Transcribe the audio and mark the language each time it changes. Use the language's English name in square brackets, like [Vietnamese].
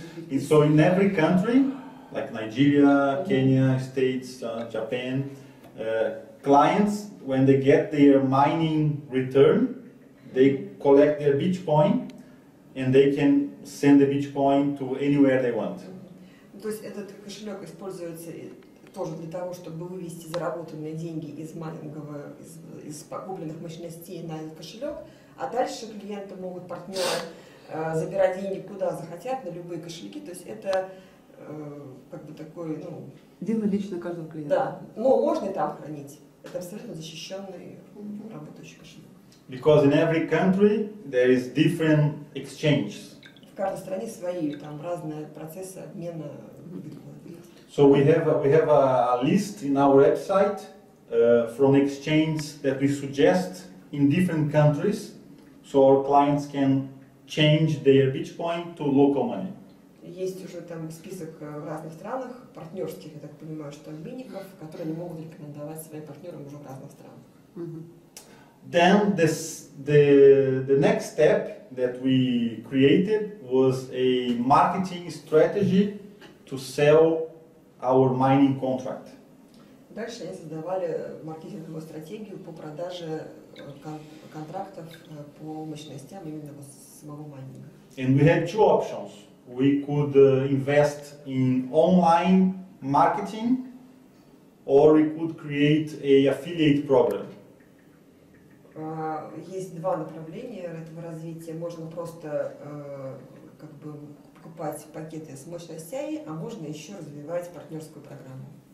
[English] And so in every country, like Nigeria, Kenya, States, Japan, clients, when they get their mining return, they collect their bitcoin and they can send the bitcoin to anywhere they want. [Russian] То есть этот кошелек используется тоже для того, чтобы вывести заработанные деньги из майнингового, из покупленных мощностей на этот кошелек, а дальше клиенты могут, партнеры, забирать деньги куда захотят, на любые кошельки. То есть это как бы такой, ну... Дело лично каждого клиента. Да, но можно и там хранить. Это абсолютно защищенный работающий кошелек. [English] Because in every country there is different exchanges. [Russian] В каждой стране свои там разные процессы обмена биткоинами. [English] So we have a list in our website from exchanges that we suggest in different countries, so our clients can change their Bitcoin to local money. [Russian] Есть уже там список в разных странах, партнерских, я так понимаю, что обменников, которые они могут рекомендовать своим партнерам уже в разных странах. [English] Then the next step that we created was a marketing strategy to sell our mining contract. [Russian] Дальше они создавали маркетинговую стратегию по продаже контрактов по мощностям именно самого майнинга. [English] And we had two options. We could invest in online marketing, or we could create an affiliate program. [Russian] Есть два направления этого развития. Можно просто как бы покупать пакеты с мощностями, а можно еще развивать партнерскую программу.